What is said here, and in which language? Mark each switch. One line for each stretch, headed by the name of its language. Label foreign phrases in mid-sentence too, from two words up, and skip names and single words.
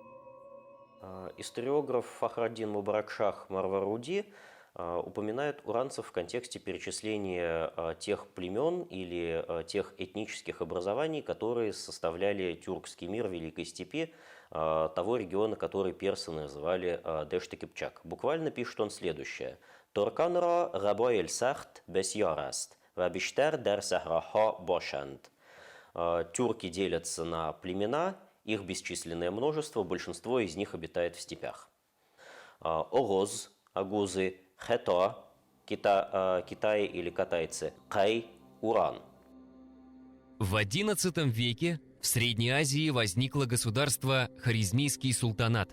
Russian: Историограф Фахраддин Мубаракшах Марваруди упоминает уранцев в контексте перечисления тех племен или тех этнических образований, которые составляли тюркский мир Великой Степи, того региона, который персы называли Дэшты-Кипчак. Буквально пишет он следующее.
Persian: «ترکان را قبایل سخت بسیار است، و بیشتر در صحراها باشند».
Russian: Тюрки делятся на племена, их бесчисленное множество, большинство из них обитает в степях. Ороз, агузы, хето, китаи или катайцы, кай, уран. В XI веке в Средней Азии возникло государство Хорезмийский султанат.